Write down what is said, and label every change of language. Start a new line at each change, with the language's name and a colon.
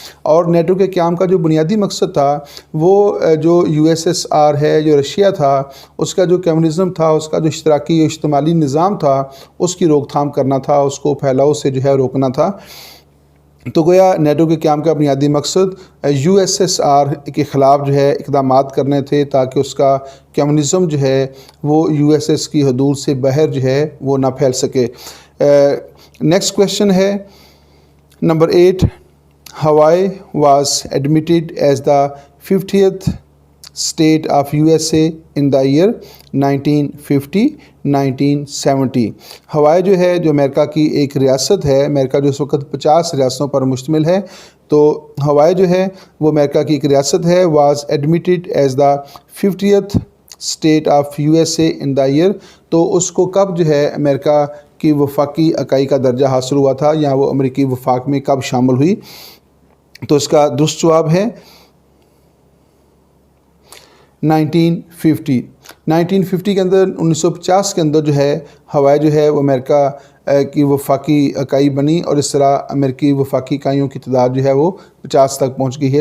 Urdu: اور نیٹو کے قیام کا جو بنیادی مقصد تھا وہ جو USSR ہے جو رشیا تھا اس کا جو کمیونزم تھا اس کا جو اشتراکی و اشتمالی نظام تھا اس کی روک تھام کرنا تھا, اس کو پھیلاؤ سے جو ہے روکنا تھا. تو گویا نیٹو کے قیام کا بنیادی مقصد USSR کے خلاف جو ہے اقدامات کرنے تھے تاکہ اس کا کمیونزم جو ہے وہ USS کی حدود سے باہر جو ہے وہ نہ پھیل سکے. نیکسٹ کویشچن ہے نمبر 8.
English: Hawaii was admitted as the 50th state of USA in the year 1950-1970.
Urdu: ہوائی جو ہے جو امریکہ کی ایک ریاست ہے, امریکہ جو اس وقت 50 ریاستوں پر مشتمل ہے, تو ہوائی جو ہے وہ امریکہ کی ایک ریاست ہے.
English: Was admitted as the 50th state of USA in the year.
Urdu: تو اس کو کب جو ہے امریکہ کی وفاقی اکائی کا درجہ حاصل ہوا تھا یا وہ امریکی وفاق میں کب شامل ہوئی؟ تو اس کا درست جواب ہے 1950. 1950 کے اندر 1950 کے اندر جو ہے ہوائی جو ہے وہ امریکہ کی وفاقی اکائی بنی اور اس طرح امریکی وفاقی اکائیوں کی تعداد جو ہے وہ 50 تک پہنچ گئی ہے.